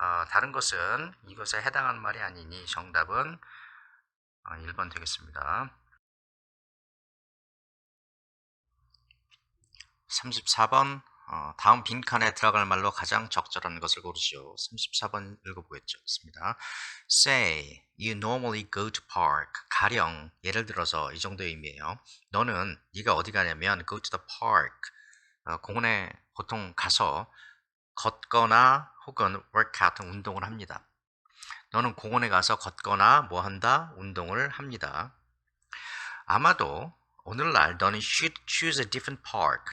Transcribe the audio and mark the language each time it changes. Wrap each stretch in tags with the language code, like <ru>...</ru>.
<ko>다른 것은 이것에 해당하는 말이 아니니 정답은 1번 되겠습니다. 34번 다음 빈칸에 들어갈 말로 가장 적절한 것을 고르시오. 34번 읽어보겠습니다.</ko> <en>Say, you normally go to park.</en> <ko>가령 예를 들어서 이 정도의 의미예요. 네가 어디 가냐면 go to the park. 공원에 보통 가서 걷거나 혹은 workout 운동을 합니다. 너는 공원에 가서 걷거나 뭐 한다? 운동을 합니다. 아마도 오늘날 너는 should choose a different park.</ko>